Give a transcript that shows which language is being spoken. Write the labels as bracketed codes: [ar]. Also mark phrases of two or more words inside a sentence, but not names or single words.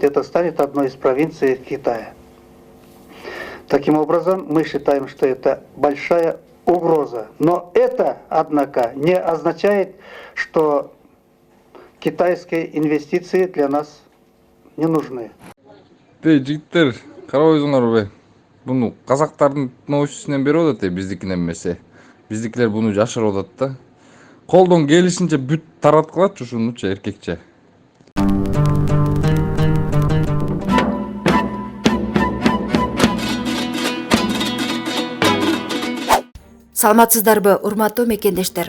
[ru] Это станет одной из провинций Китая. Таким образом, мы считаем, что это большая угроза. Но это, однако, не означает, что китайские инвестиции для нас не нужны. [ky] Жигиттер, карабайсыңарбы? Буну казактардын ноосунан берип атат, биздикинен эмесе. Биздикилер буну жашырып атат да. Колдон келишинче бүт тараткылачы ушунучу эркекче. Саламатсыздарбы, урматтуу мекендештер.